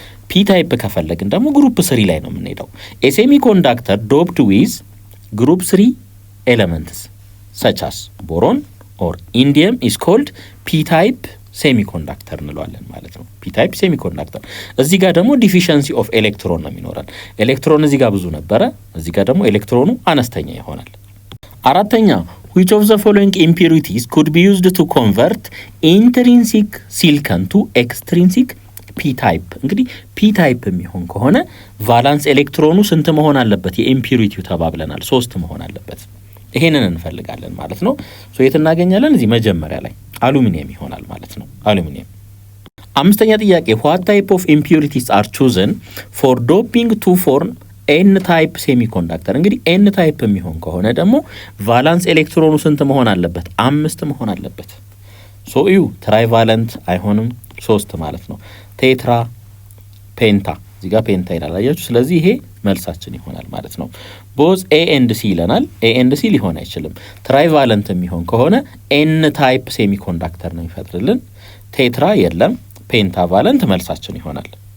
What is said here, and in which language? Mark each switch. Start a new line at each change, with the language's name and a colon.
Amharic: ፒ ታይፕ ከፈለግን ደግሞ ግሩፕ 3 ላይ ነው የምንሄደው። ኤ ሴሚኮንዳክተር ዶፕድ ዊዝ ግሩፕ 3 ኤሌመንትስ
English: such as boron or indium is called
Amharic: ፒ ታይፕ ሴሚኮንዳክተር እንለዋለን ማለት ነው። ፒ ታይፕ ሴሚኮንዳክተር። እዚህ ጋር ደግሞ ዲፊሸንሲ ኦፍ ኤሌክትሮን ነው የሚኖረን። ኤሌክትሮን እዚህ ጋር ብዙ ነበረ፣ እዚህ ጋር ደግሞ ኤሌክትሮኑ አነስተኛ ይሆናል። አራተኛ
English: which of the following impurities could be used to convert intrinsic silicon to extrinsic
Amharic: ፒ ታይፕ እንግዲህ ፒ ታይፕ የሚሆን ከሆነ ቫላንስ ኤሌክትሮኑ ስንት መሆን አለበት? የኢምፒሪቲው ተባብለናል 3 መሆን አለበት። ይሄንን እንፈልጋለን ማለት ነው። ሶ የት እናገኛለን? እዚህ መጀመሪያ ላይ አሉሚኒየም ይሆናል ማለት ነው። አሉሚኒየም። አምስተኛ ጥያቄ
English: what type of impurities are chosen for doping to form n type semiconductor?
Amharic: እንግዲህ n type የሚሆን ከሆነ ደግሞ ቫላንስ ኤሌክትሮኑ ስንት መሆን አለበት? 5 መሆን አለበት። ሶ እዩ ትራይቫለንት አይሆንም 3 ማለት ነው። ቴትራ ፔንታ እዚህ ጋር ፔንታ ይላል አያችሁ። ስለዚህ ይሄ መልሳችን ይሆናል ማለት ነው። ቦዝ ኤ ኤንድ ሲ ይለናል። ኤ ኤንድ ሲ ሊሆን አይችልም። ትራይቫለንት የሚሆን ከሆነ ኤን ታይፕ ሴሚኮንዳክተር ነው ይፈጥርልን። ቴትራ የለም። ፔንታቫለንት መልሳችን ይሆናል።